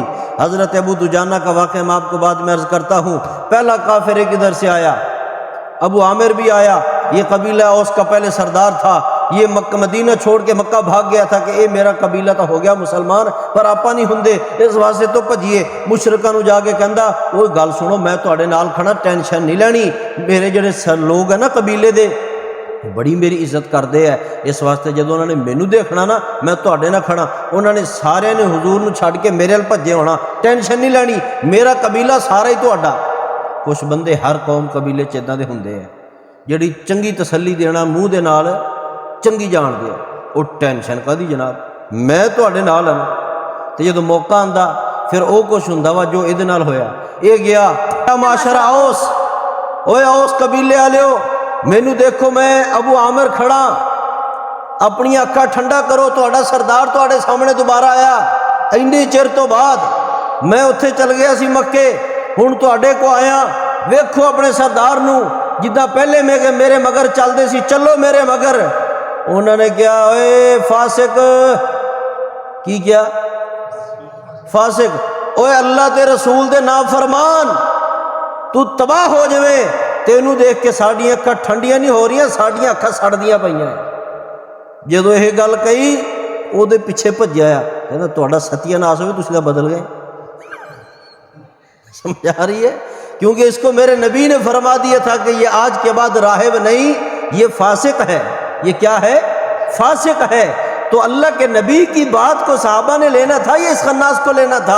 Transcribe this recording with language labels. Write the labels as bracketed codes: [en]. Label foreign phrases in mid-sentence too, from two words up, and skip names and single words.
[ur] حضرت ابو دجانہ کا واقعہ میں آپ کو بعد میں عرض کرتا ہوں۔ پہلا کافر کدھر سے آیا؟ ابو عامر بھی آیا، یہ قبیلہ اوس کا پہلے سردار تھا، یہ مدینہ چھوڑ کے مکہ بھاگ گیا تھا کہ اے میرا قبیلہ تو ہو گیا مسلمان [pa] پر آپا نہیں ہندے، اس واسطے تو بھجیے۔ مشرکاں نو جا کے کہندا وہ گل سنو میں تواڈے نال کھڑا، ٹینشن نہیں لینی، میرے جڑے لوگ ہیں نا قبیلے دے بڑی میری عزت کرتے ہیں، اس واسطے جدو انہوں نے مینو دیکھنا نا میں تواڈے نال کھڑا، انہوں نے سارے نے حضور نو چھڈ کے میرے ال بھجے ہونا، ٹینشن نہیں لینی، میرا قبیلہ سارا ہی تواڈا۔ کچھ بندے ہر قوم قبیلے چ اداں دے ہوندے ہیں جڑی چنگی تسلی دینا منہ دے نال چنگی جان دے، وہ ٹینشن کدی جناب میں تواڈے نال ہاں۔ تے جدو موقع آندا پھر او کچھ ہوندا وا جو ادے نال ہویا۔ یہ گیا معاشر اوس، اوے اوس قبیلے والےو مینو دیکھو میں ابو عامر کھڑا، اپنی اکھاں ٹھنڈا کرو، تہاڈا سردار تہاڈے سامنے دوبارہ آیا، اینی چر تو بعد میں اتھے چل گیا سی مکے، ہن تہاڈے کو آیا، ویکھو اپنے سردار نو جداں پہلے میرے مگر چلدے سی، چلو میرے مگر۔ انہوں نے کیا اے فاسق، کی کیا فاسق، اوے اللہ تے رسول دے نافرمان، تو تباہ ہو جویں، تینوں دیکھ کے ساڈیاں اکھاں ٹھنڈیاں نہیں ہو رہی، ساڈیاں اکھاں سڑدیاں پئیاں۔ جدو یہ گل کہی او دے پیچھے بھجیا آ، کہندا تہاڈا ستیہ ناس ہوئے، تسی تاں بدل گئے۔ [ur] سمجھ آ رہی ہے؟ کیونکہ اس کو میرے نبی نے فرما دیا تھا کہ یہ آج کے بعد راہب نہیں، یہ فاسق ہے۔ یہ کیا ہے؟ فاسق ہے۔ تو اللہ کے نبی کی بات کو صحابہ نے لینا تھا، یہ اس خناس کو لینا تھا؟